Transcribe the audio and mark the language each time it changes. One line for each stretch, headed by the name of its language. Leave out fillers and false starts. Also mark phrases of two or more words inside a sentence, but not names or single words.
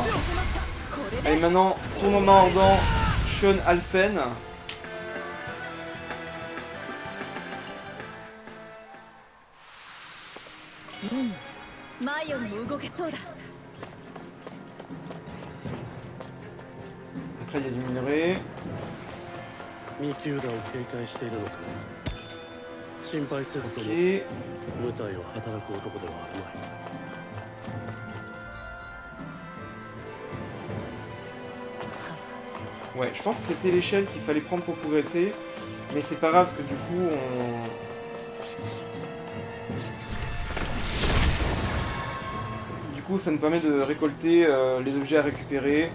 French: Allez, maintenant, tournement ardent, Sean Alphen. Donc là, il y a du minerai.
Japanese: ミキューダを警戒しているのか。心配せずとも
French: Ok.
Japanese: 無体を働く男ではあるまい。
French: Ouais, je pense que c'était l'échelle qu'il fallait prendre pour progresser. Mais c'est pas grave parce que du coup, ça nous permet de récolter les objets à récupérer.